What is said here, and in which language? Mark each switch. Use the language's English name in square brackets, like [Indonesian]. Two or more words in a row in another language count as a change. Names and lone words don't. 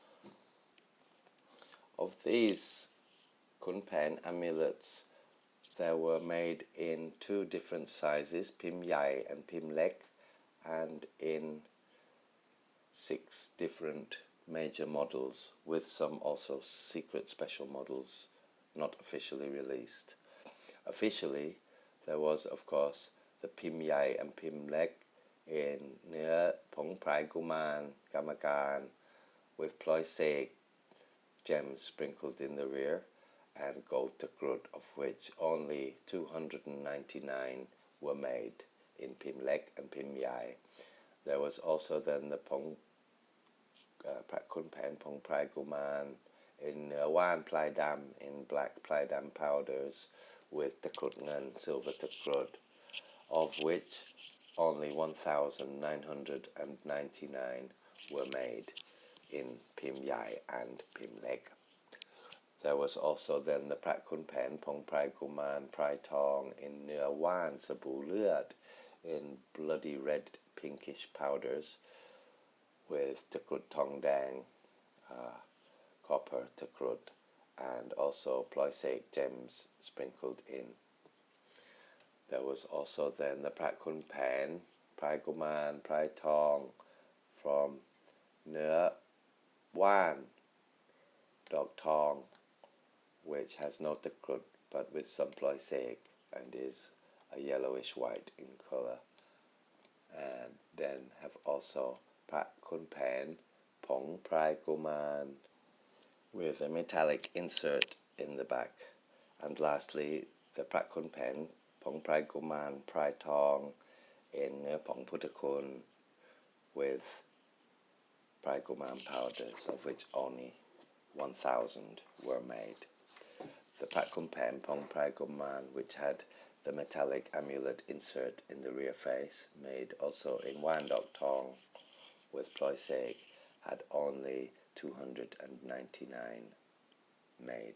[English] Of these Khun Phaen amulets, there were made in two different sizes, Pim Yai and Pim Lek, and in 6 different major models, with some also secret special models not officially released. Officially, there was, of course, the Pim Yai and Pim Lek in Nea Pong Prai Guman Gamagan with Ploy Sek gems sprinkled in the rear, and gold takrut, of which only 299 were made in Pim Lek and Pim Yai. There was also then the Pra Khun Phaen Pong Prai Guman in Wan Plai Dam in black Plai Dam powders with takrut ngan silver takrut, of which only 1,999 were made in Pim Yai and Pim Lek. There was also then the Pra Khun Phaen Pong Prai Guman Prai Tong in Nua Wan Sabu Luat in bloody red pinkish powders with takrut Tong Dang, copper takrut, and also Ploy Sek gems sprinkled in. There was also then the Pra Khun Phaen Prai Guman Prai Tong from Nua Wan Dog Tong, which has no takrut but with some Ploy Sek and is a yellowish white in color. And then have also Pra Khun Phaen Pong Prai Guman with a metallic insert in the back. And lastly, the Pra Khun Phaen Pong Prai Guman Prai Tong in Pong Putakun with Prai Guman powders, of which only 1,000 were made. The Pra Khun Phaen Pong Prai Man, which had the metallic amulet insert in the rear face, made also in Wan Dok Tong with Ploy Seg, had only 299 made.